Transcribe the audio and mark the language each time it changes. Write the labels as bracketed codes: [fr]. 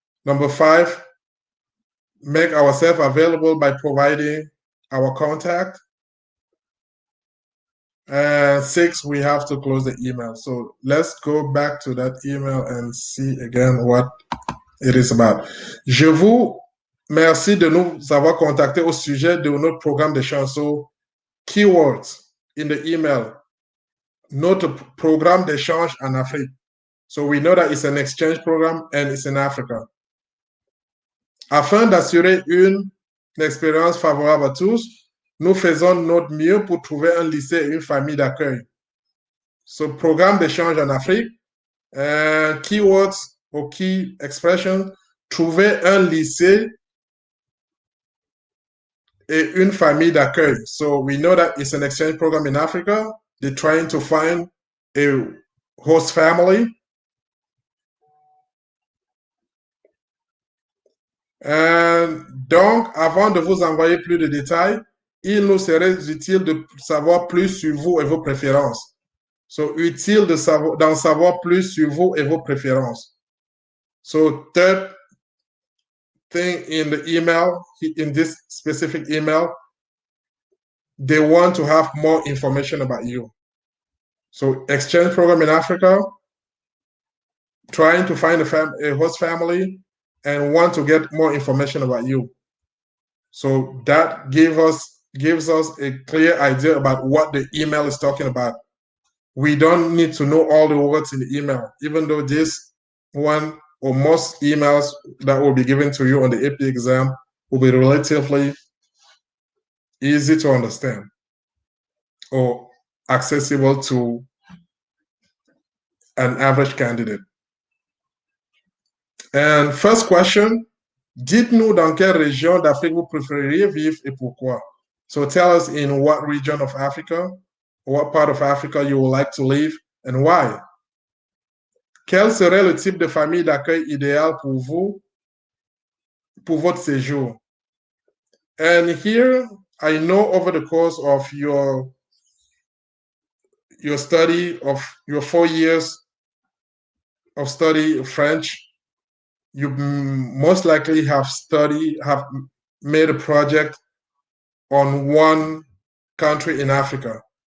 [en] Number 5, make ourselves available by providing our contact. And 6, we have to close the email. So let's go back to that email and see again what it is about. [fr] Je vous remercie de nous avoir contactés au sujet de notre programme de chansons. [en] Keywords in the email. [fr] Notre programme d'échange en Afrique. [en] So we know that it's an exchange program and it's in Africa. [fr] Afin d'assurer une expérience favorable à tous, nous faisons notre mieux pour trouver un lycée et une famille d'accueil. So programme d'échange en Afrique, [en] keywords or key expressions, [fr] trouver un lycée et une famille d'accueil. [en] So we know that it's an exchange program in Africa. They're trying to find a host family. [fr] Donc, avant de vous envoyer plus de détails, il nous serait utile de savoir plus sur vous et vos préférences. So, utile d'en savoir plus sur vous et vos préférences. [en] So, third thing in the email, in this specific email, they want to have more information about you. So, exchange program in Africa, trying to find a host family, and want to get more information about you. So that gives us a clear idea about what the email is talking about. We don't need to know all the words in the email, even though this one or most emails that will be given to you on the AP exam will be relatively easy to understand or accessible to an average candidate. And first question, [fr] dites-nous dans quelle région d'Afrique vous préféreriez vivre et pourquoi? [en] So tell us in what region of Africa, what part of Africa you would like to live and why. [fr] Quel serait le type de famille d'accueil idéal pour vous, pour votre séjour? [en] And here, I know over the course of your study of your 4 years of study French, you most likely have made a project on one country in Africa.